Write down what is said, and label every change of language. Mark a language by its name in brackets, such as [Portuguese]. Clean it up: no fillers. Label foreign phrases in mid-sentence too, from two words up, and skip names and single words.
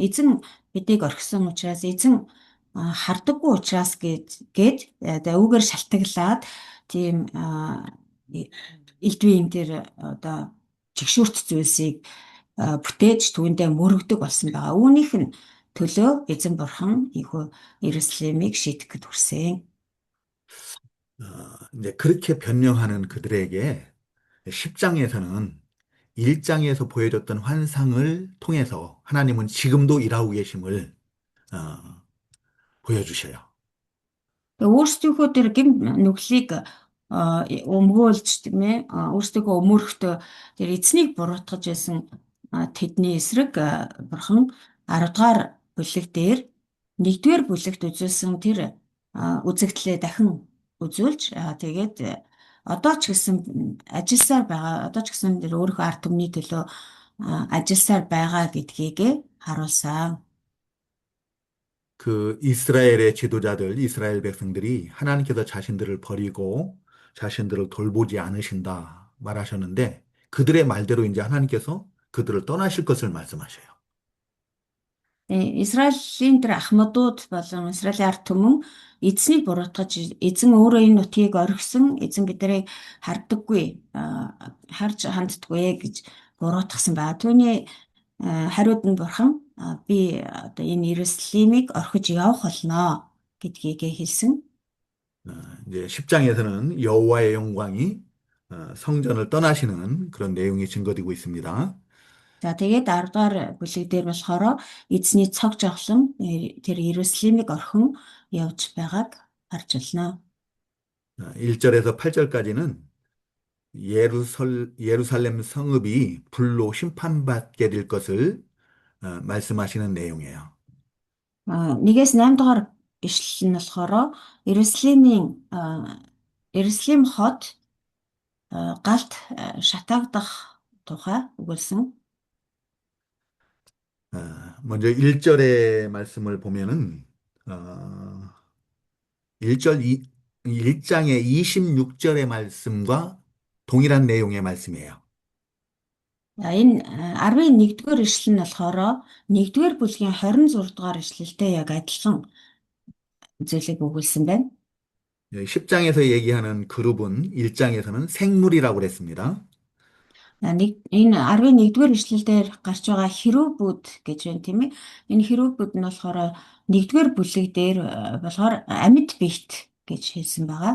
[Mongolian] Эзэн бидийг орхисон учраас эзэн хардаггүй учраас гээд үүгээр шалтгаглаад тийм элдвийн тэр одоо чигшүүрт зүйлсийг бүтээж түүндээ мөрөгдөг болсон байгаа. Үүнийх нь төлөө эзэн бурхан ийхүү Иерусалимыг шийдэх гэд хүрсэн. [Korean] 이제 그렇게 변명하는 그들에게 10장에서는 1장에서 보여줬던 환상을 통해서 하나님은 지금도 일하고 계심을 보여주셔요. [Mongolian] Өөрсдийнхөө тэр гим нүглийг өмгөөлж тийм ээ өөрсдийнхөө өмөрөхтөө тэр эзнийг буруутгаж байсан тэдний эсрэг бурхан 10 дугаар бүлэг дээр 1-р бүлэгт үзүүлсэн тэр үзэгдлээ дахин үзүүлж тэгээд одоо ч гэсэн ажилласаар байгаа одоо ч гэсэн тэр өөрийнхөө ард түмний төлөө ажилласаар байгаа гэдгийг харуулсан. [Korean] 그 이스라엘의 지도자들, 이스라엘 백성들이 하나님께서 자신들을 버리고 자신들을 돌보지 않으신다 말하셨는데 그들의 말대로 이제 하나님께서 그들을 떠나실 것을 말씀하셔요. [Mongolian] Израилийн тэр ахмадууд болон Израилийн ард түмэн эзнийг буруутгаж эзэн өөрөө энэ нутгийг орхисон эзэн биднийг харддаггүй харж ханддаггүй гэж буруутгасан ба түүний хариуд нь бурхан би одоо энэ Иерусалимыг орхиж явах болно гэдгийг хэлсэн. [Korean] 이제 10장에서는 여호와의 영광이 성전을 떠나시는 그런 내용이 증거되고 있습니다. [Mongolian] За тэгээд 10 дугаар бүлэг дээр болохоор эзний цог жавхлан тэр Иерусалимыг орхин явж байгааг харж байна. [Korean] 1절에서 8절까지는 예루살렘 성읍이 불로 심판받게 될 것을 말씀하시는 내용이에요. [Mongolian] 1-ээс 8 дугаар ишлэл нь болохоор Иерусалим хот галт шатаагдах тухай өгүүлсэн. [Korean] 먼저 1절의 말씀을 보면은 1장의 26절의 말씀과 동일한 내용의 말씀이에요. [Mongolian] Энэ 11-р ишлэл нь болохоор 1-р бүлгийн 26 дугаар ишлэлтэй яг адилхан зүйлийг өгүүлсэн байна. [Korean] 10장에서 얘기하는 그룹은 1장에서는 생물이라고 그랬습니다. [Mongolian] Энэ 11-р ишлэлээр гарч байгаа хэрүүбүүд гэж байна тийм ээ. Энэ хэрүүбүүд нь болохоор 1-р бүлэг дээр болохоор амьд биет гэж хэлсэн байгаа.